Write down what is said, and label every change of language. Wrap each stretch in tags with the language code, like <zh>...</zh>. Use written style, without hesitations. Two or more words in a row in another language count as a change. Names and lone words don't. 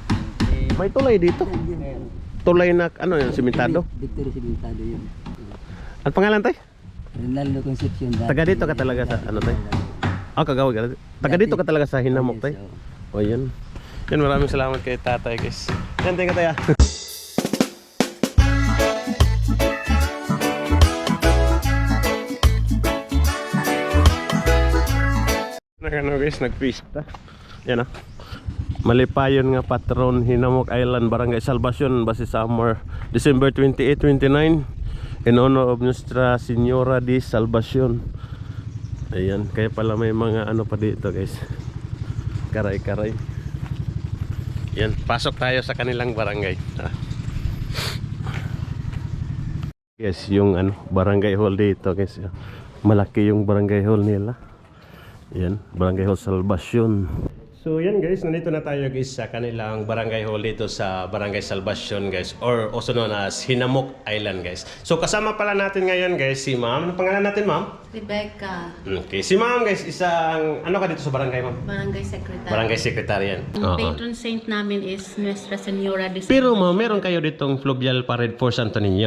<tl>May tulay dito. Tulay na ano yung simentado. Victory simentado yun. Ang pangalan tayo? Rinaldo Concepcion. Taga dito ka talaga sa ano tayo? Kagawad ka. Taga dito ka talaga sa Hinamok tayo. O yun. Yan, maraming salamat kay tatay guys. Yan,</tl> <en>thank you</en> <tl>tayo. Ano guys, nagpista. Yan ah.</tl> <war>Malipayon nga patron Hinamok Island, Barangay Salvacion, Basi Samar,</war> <en>December 28, 29 in honor of Nuestra Señora de Salvacion.</en> <tl>Ayan, kaya pala may mga ano pa dito guys. Karay-karay. Yan, pasok tayo sa kanilang barangay. Yes, yung ano, barangay hall dito guys. Malaki yung barangay hall nila. Yan, barangay hall Salvacion. So yan guys, nandito na tayo guys sa kanilang barangay hall dito sa Barangay Salvacion guys,</tl> <en>or also known as Hinamok Island guys.</en> <tl>So kasama pala natin ngayon guys si ma'am. Ano pangalan natin ma'am? Rebecca, Okay, si ma'am guys, isang ano ka dito sa barangay ma'am? Barangay Secretary. Barangay Secretary yan. Ang</tl> <en>patron saint</en> <tl>namin is Nuestra Señora de Pero ma'am, meron kayo ditong</tl> <en>fluvial parade for Santo Niño.</en>